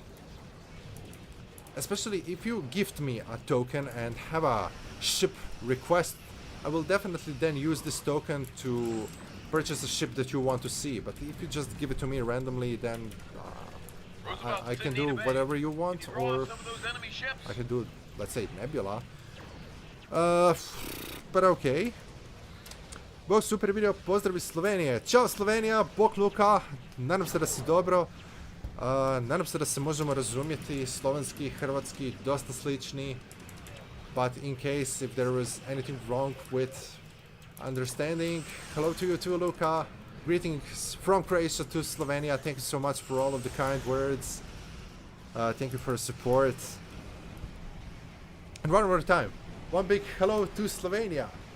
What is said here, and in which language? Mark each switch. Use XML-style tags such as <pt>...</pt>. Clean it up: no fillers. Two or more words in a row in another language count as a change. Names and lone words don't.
<en>Especially if you gift me a token and have a ship request, I will definitely then use this token to purchase a ship that you want to see. But if you just give it to me randomly, then I can do whatever you want, or I can do, let's say, Nebula. But okay.</en> <hr>Bog, super video, pozdrav iz Slovenije. Ćao Slovenija, bog Luka, nadam se da si dobro. Nadam se da se možemo razumjeti, slovenski i hrvatski dosta slični.</hr> <en>But in case if there was anything wrong with understanding, hello to you too, Luka. Greetings from Croatia to Slovenia. Thank you so much for all of the kind words. Thank you for your support. And one more time, one big hello to Slovenia.</en>